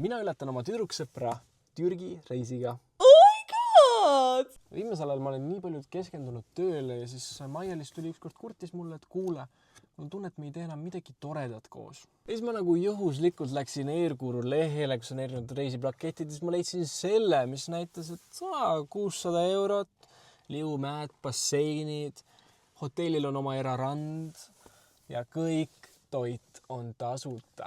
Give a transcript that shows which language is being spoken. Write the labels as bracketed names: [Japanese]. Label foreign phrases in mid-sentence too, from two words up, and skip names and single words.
[Estonian] mina ületan oma tüdruksõpra Türgi reisiga. [English] Oh my god! [Estonian] Viimasel ajal ma olen nii palju keskendunud tööle ja siis Maielis tuli ükskord kurtis mulle, et kuule, mul tunne, et me ei tee enam midagi toredat koos. Ja siis ma nagu juhuslikult läksin Airguru lehele, kus on erinevad reisiplaketid, siis ma leidsin selle, mis näitas, et 600 €, liumäed, basseinid, hotellil on oma erarand ja kõik toit on tasuta.